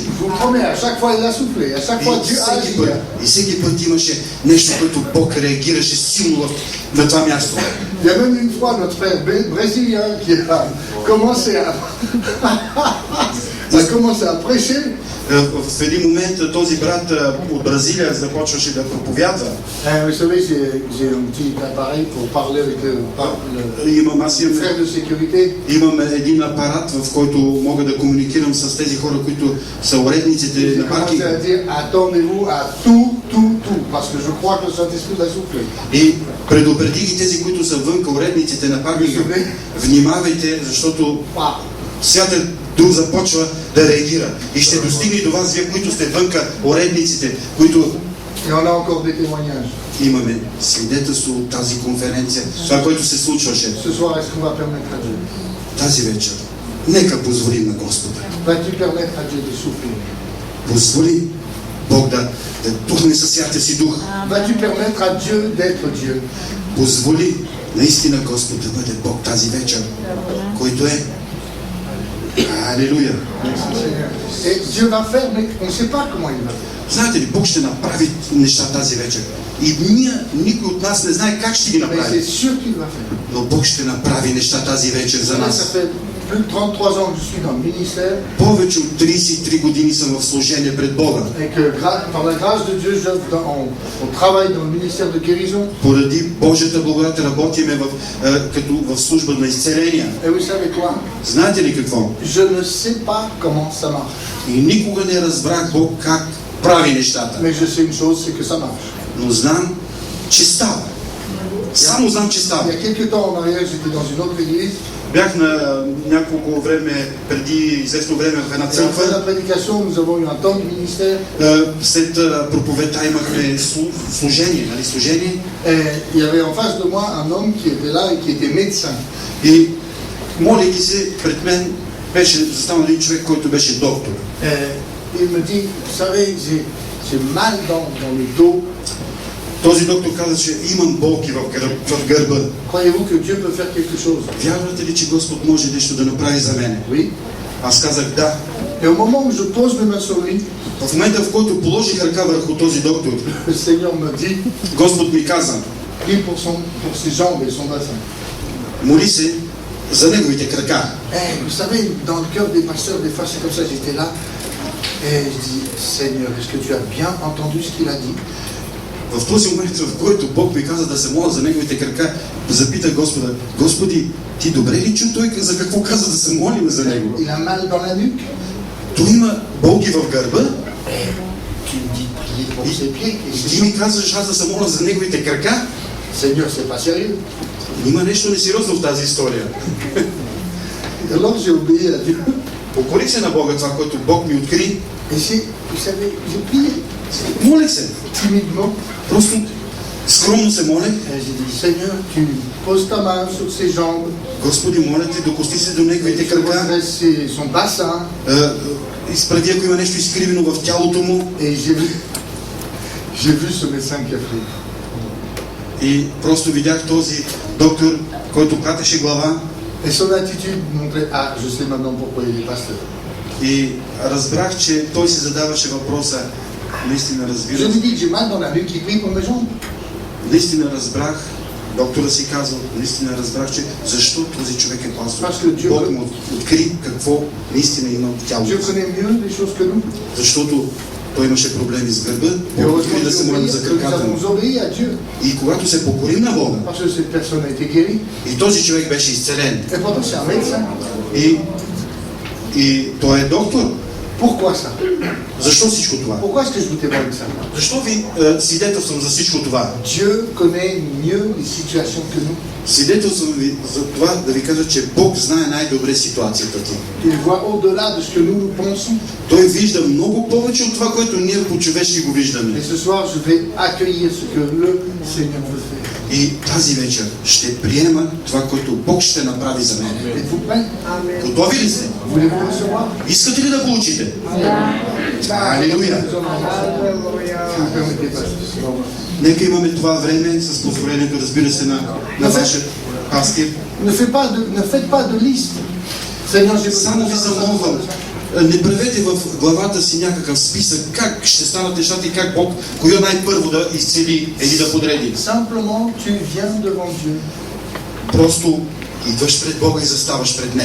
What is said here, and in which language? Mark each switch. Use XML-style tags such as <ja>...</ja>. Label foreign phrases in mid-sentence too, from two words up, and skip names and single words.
<fr>Je vous promets, à chaque fois il a soufflé, à chaque fois Dieu agit.</fr> <bg>И всеки път имаше нещо, което Бог реагираше силно на това място.</bg> <fr>Il y a même une fois notre frère brésilien qui a commencé à, prêcher.</fr> <bg>В един момент този брат от Бразилия започваше да проповядва.</bg> <fr>Vous savez, j'ai un petit appareil pour parler avec le frère de sécurité.</fr> <bg>Имам един апарат, в който мога да комуникирам с тези хора, които са уредниците на паркинга.</bg> <fr>Attendez-vous à tout, parce que je crois que le Saint-Esprit l'a soufflé.</fr> <bg>И предупреди ги тези, които са вънка, уредниците на паркинга. Внимавайте, защото Святият Дух започва да реагира. И ще достигне до вас, вие, които сте вънка, уредниците, които...</bg> <fr>Et on a encore des témoignages.</fr> <bg>Имаме свидетелство от тази конференция, това, което се случваше.</bg> <fr>Ce soir, est-ce qu'on va permettre à Dieu?</fr> <bg>Тази вечер, нека позволим на Господа.</bg> <fr>Vas-tu permettre à Dieu de souffler?</fr> <bg>Позволи Бог да тухне със Святия си Дух.</bg> <fr>Vas-tu permettre à Dieu d'être Dieu?</fr> <bg>Позволи наистина Господ да бъде Бог тази вечер, който е. Алелуя.</bg> <fr>Et Dieu va faire, mais on ne sait pas comment il va faire.</fr> <bg>Знаете ли, Бог ще направи неща тази вечер. И никой от нас не знае как ще ги</bg> <fr>Mais</fr> <bg>направи.</bg> <fr>c'est sûr qu'il va faire.</fr> <bg>Но Бог ще направи неща тази вечер за</bg> <fr>Ça</fr> <bg>нас.</bg> <fr>fait plus de 33 ans que je suis dans le ministère</fr> <bg>Повече от 33 години съм в служение пред Бога.</bg> <fr>et que par la grâce de Dieu, on travaille dans le ministère de guérison.</fr> <bg>Поради Божията благодат работиме като в служба на изцеления.</bg> <fr>Et vous savez quoi?</fr> <bg>Знаете ли какво?</bg> <fr>Je ne sais pas comment ça marche.</fr> <bg>И никога не разбрах Бог как прави нещата.</bg> <fr>Mais je sais une chose, c'est que ça marche.</fr> <bg>Но знам, че става. Само знам, че</bg> <fr>Il</fr> <bg>става.</bg> <fr>y a quelques temps en arrière, j'étais dans une autre église.</fr> <bg>Бях на няколко време, преди известно време в една</bg> <fr>Et après</fr> <bg>църква.</bg> <fr>la prédication, nous avons eu un temps de ministère.</fr> <bg>След проповедта имахме служение, нали, служение.</bg> <fr>Et il y avait en face de moi un homme qui était là et qui était médecin.</fr> <bg>И молейки се, пред мен беше застанал един човек, който беше доктор.</bg> <fr>Et il me dit, vous savez, j'ai mal dans le dos.</fr> <bg>Този доктор каза, че имам болки в гърба.</bg> <fr>Croyez-vous que Dieu peut faire quelque chose?</fr> <bg>Вярвате ли, че Господ може нещо да направи за мен?</bg> <fr>Oui.</fr> <bg>Аз казах да.</bg> <fr>Et au moment où je pose mes mains sur lui,</fr> <bg>В момента, в който положих ръка върху този доктор,</bg> <fr>le Seigneur me dit,</fr> <bg>Господ ми каза,</bg> <fr>prie pour ses jambes et son bassin.</fr> <bg>моли се за неговите крака.</bg> <fr>Vous savez, dans le cœur des pasteurs, des fois c'est comme ça, j'étais là, et je dis, Seigneur, est-ce que tu as bien entendu ce qu'il a dit?</fr> <bg>В този момент, в който Бог ми каза да се моля за неговите крака, запитах Господа, Господи, ти добре ли чу той за какво каза да се молим за него?</bg> <fr>Il a mal dans la nuque.</fr> <bg>Той има болки в гърба</bg> <fr>Tu me dis de prier pour ses pieds.</fr> <bg>и ти ми казваш аз да се моля за неговите крака?</bg> <fr>Seigneur, c'est pas sérieux.</fr> <bg>Има нещо несериозно в тази история.</bg> <fr>Alors j'ai obéi à Dieu.</fr> <bg>Покорих се на Бога, това, което Бог ми откри.</bg> <fr>Et vous savez, j'ai prié</fr> <bg>Молих се.</bg> <fr>timidement.</fr> <bg>Просто скромно се молех.</bg> <fr>Et j'ai dit, Seigneur, tu poses ta main sur ses jambes,</fr> <bg>Господи, моля те, докости се до</bg> <fr>et</fr> <bg>неговите</bg> <fr>tu</fr> <bg>крака.</bg> <fr>redresses son bassin.</fr> <bg>Изправи, ако има нещо изкривено в тялото му.</bg> <fr>Et j'ai vu ce médecin qui a pris.</fr> <bg>И просто видях този доктор, който катеше глава.</bg> <fr>Et son attitude montrait, ah, je sais maintenant pourquoi il est pasteur.</fr> <bg>И разбрах, че той се задаваше въпроса. Наистина</bg> <fr>Je</fr> <bg>разбирам.</bg> <fr>lui dis que j'ai mal dans la nuque, il prie pour mes jambes.</fr> <bg>Наистина разбрах. Доктора си казал, наистина разбрах, че защо този човек е пастор. Бог му откри какво наистина има в тялото.</bg> <fr>Dieu connaît mieux les choses que nous.</fr> <bg>Защото той имаше проблеми с гърба.</bg> <fr>Et</fr> <bg>Бог</bg> <fr>heureusement</fr> <bg>откри да се молим за</bg> <fr>que nous</fr> <bg>краката му.</bg> <fr>avons obéi à Dieu.</fr> <bg>И когато се покорим на Бога,</bg> <fr>Parce que cette personne a été guérie.</fr> <bg>и този човек беше изцелен.</bg> <fr>Et pourtant, c'est un médecin.</fr> <bg>И той е доктор.</bg> <fr>Pourquoi ça?</fr> <bg>Защо всичко това?</bg> <fr>Pourquoi est-ce que je vous témoigne ça?</fr> <bg>Защо ви свидетелствам за всичко това?</bg> <fr>Dieu connaît mieux les situations que nous.</fr> <bg>Свидетелствам ви за това да ви кажа, че Бог знае най-добре ситуацията ти.</bg> <fr>Il voit au-delà de ce que nous pensons.</fr> <bg>Той вижда много повече от това, което ние по-човешки го виждаме.</bg> <fr>Et ce soir, je vais accueillir ce que le Seigneur veut faire.</fr> <bg>И тази вечер ще приема това, което Бог ще направи за мен.</bg> <fr>Êtes-vous prêts?</fr> <bg>Готови ли сте?</bg> <fr>Voulez-vous recevoir?</fr> <bg>Искате ли да получите? Алелуя!</bg> <fr>Permettez, pasteur.</fr> <bg>Нека имаме това време с позволението, разбира се, на вашия пастир.</bg> <fr>Ne faites pas de liste. Seigneur, j'ai besoin</fr> <bg>Само</bg> <fr>de</fr> <bg>ви</bg> <fr>ça.</fr> <bg>замолвам, не правете в главата си някакъв списък как ще станат нещата и как Бог, кой най-първо да изцели или да подреди.</bg> <fr>Simplement, tu viens devant Dieu.</fr> <bg>просто идваш пред Бога и заставаш пред Него.</bg>